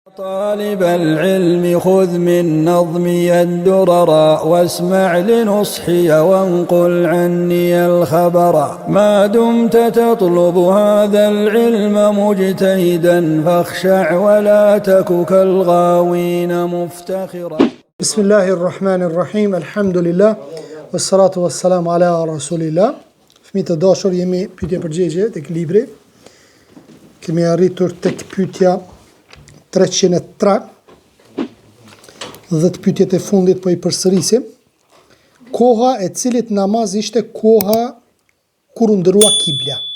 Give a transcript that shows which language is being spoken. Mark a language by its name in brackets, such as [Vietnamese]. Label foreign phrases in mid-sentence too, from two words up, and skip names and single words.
[Arabic] طالب العلم خذ من نظمي الدرر واسمع لنصحي وانقل عني الخبر ما دمت تطلب هذا العلم مجتهدا فاخشع ولا تك كالغاوين مفتخرا. بسم الله الرحمن الرحيم الحمد لله والصلاة والسلام على رسول الله. [Albanian] Fëmijë të dashur, jemi pyetje përgjigje tek libri. Kemi arritur tek pyetja 303 dhe të pyetjet e fundit po i përsërisim. Koha e cilit namaz ishte koha kur u ndërua kibla?